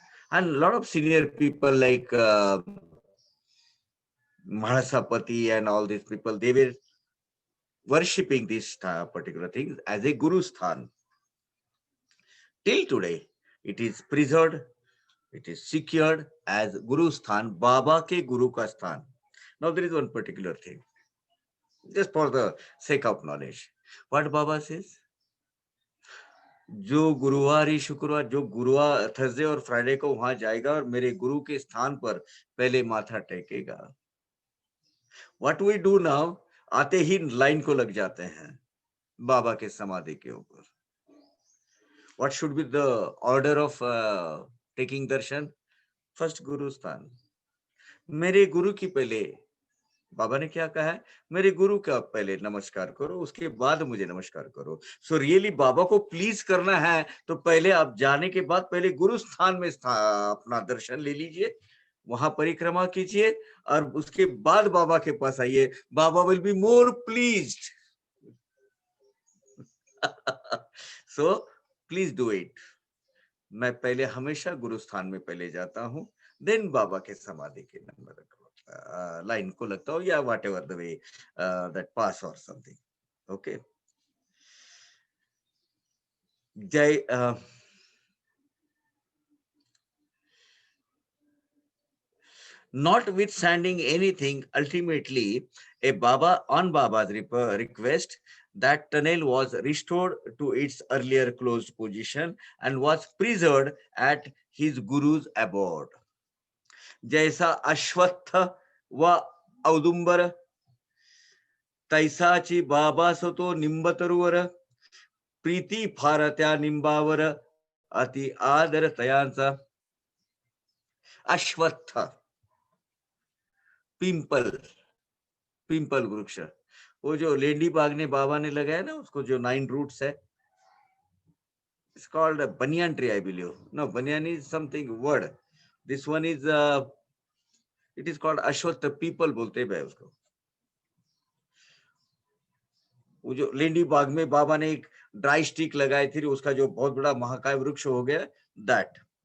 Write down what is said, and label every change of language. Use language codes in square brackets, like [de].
[en] And a lot of senior people like Mahasapati and all these people, they were worshipping this particular thing as a Guru Sthan. Till today, it is preserved, it is secured as Guru Sthan, Baba ke Guru ka Sthan. Now there is one particular thing, just for the sake of knowledge. What Baba says? [hi] जो गुरुवार शुक्रवार, जो गुरुवार Thursday और Friday को वहां जाएगा और मेरे गुरु के स्थान पर पहले माथा टेकेगा. [en] What we do now, [hi] आते ही लाइन को लग जाते हैं बाबा के समाधि के ऊपर. [en] What should be the order of taking darshan? First Guru स्थान. [hi] मेरे गुरु की पहले, बाबा ने क्या कहा है, मेरे गुरु का पहले नमस्कार करो, उसके बाद मुझे नमस्कार करो. सो रियली बाबा को प्लीज करना है तो पहले आप जाने के बाद पहले गुरु स्थान में अपना दर्शन ले लीजिए, वहां परिक्रमा कीजिए और उसके बाद बाबा के पास आइए. [en] Baba will be more pleased. So please do it. [hi] मैं पहले हमेशा गुरु स्थान में पहले जाता हूं, देन बाबा के समाधि के नंबर लाइन को लगता हो, या [en] what ever the way that pass [hi] और समथिंग. ओके. जय. [en] Notwithstanding anything, ultimately, on Baba's request, that tunnel was restored to its earlier closed position and was preserved at his guru's abode. [mr] जैसा अश्वत्थ व औदुंबर तैसाची बाबा सतो निंबतरुवर प्रीती फार त्या निंबावर अति आदर तयांचा. [hi] अश्वत्थ, पिंपल, पिंपल वृक्ष, वो जो लेंडी बाग ने बाबा ने लगाया ना, उसको जो 9 रूट्स है, [en] it's called a banyan tree, I believe. No, banyan is something word. This one is it is called ashwatth people [hi] बोलते हैं उसको. वो जो लेंडी बाग में बाबा ने एक ड्राई स्टिक लगाई थी, उसका जो बहुत बड़ा महाकाय वृक्ष हो गया, दैट.